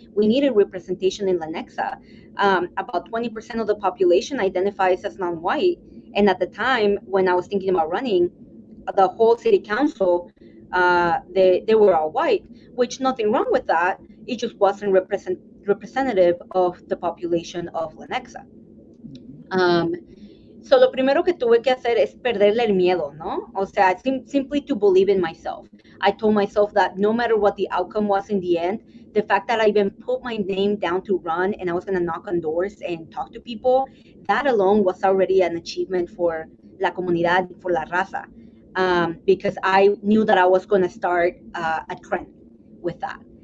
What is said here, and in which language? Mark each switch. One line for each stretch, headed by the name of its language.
English: We needed representation in Lenexa. About 20% of the population identifies as non-white. And at the time when I was thinking about running, the whole city council, they were all white, which nothing wrong with that. It just wasn't representative of the population of Lenexa.
Spanish: Um, So lo primero que tuve que hacer es perderle el miedo, ¿no? O sea,
English: simply to believe in myself. I told myself that no matter what the outcome was in the end, the fact that I even put my name down to run and I was going to knock on doors and talk to people, that alone was already an achievement for
Spanish: la comunidad,
English: for
Spanish: la raza,
English: because I knew that I was going to start a trend with that.